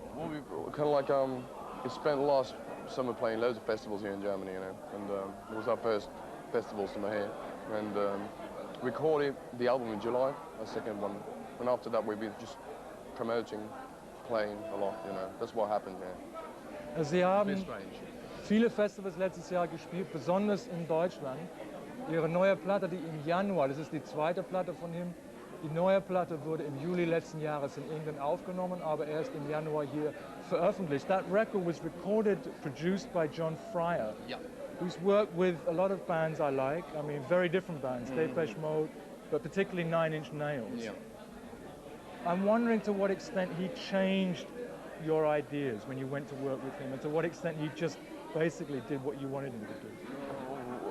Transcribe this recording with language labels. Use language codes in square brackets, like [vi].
[en] Well, we kind of like we spent last summer playing loads of festivals here in Germany, you know, and it was our first festival summer here, and recorded the album in July, our second one, and after that we've been just promoting, playing a lot, you know. That's what happened here. [de] Sie haben viele Festivals letztes Jahr gespielt, besonders in Deutschland. Ihre neue Platte, die im Januar, das ist die zweite Platte von ihm, die neue Platte wurde im Juli letzten Jahres in England aufgenommen, aber erst im Januar hier veröffentlicht. [en] That record was recorded, produced by John Fryer, who's worked with a lot of bands I like. I mean, very different bands, Depeche Mode, but particularly 9 Inch Nails. Yeah. I'm wondering to what extent he changed your ideas when you went to work with him, and to what extent he just basically did what you wanted him to do.